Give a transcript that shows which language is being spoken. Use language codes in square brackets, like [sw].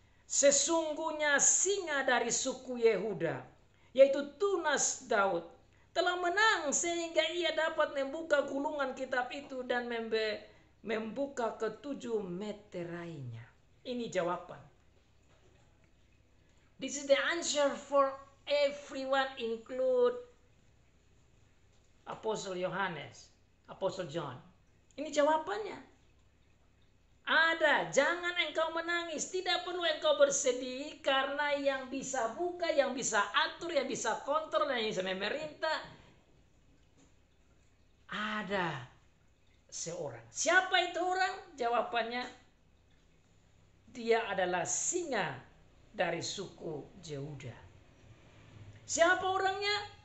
[id] Sesungguhnya singa dari suku Yehuda, yaitu tunas Daud, telah menang sehingga ia dapat membuka gulungan kitab itu dan membuka ketujuh meterainya. Ini jawaban. [en] This is the answer for everyone, include Apostle Yohanes, Apostle John. [id] Ini jawabannya. Ada, jangan engkau menangis, tidak perlu engkau bersedih, karena yang bisa buka, yang bisa atur, yang bisa kontrol, yang bisa memerintah, ada seorang. Siapa itu orang? Jawabannya, dia adalah singa dari suku Yehuda. Siapa orangnya?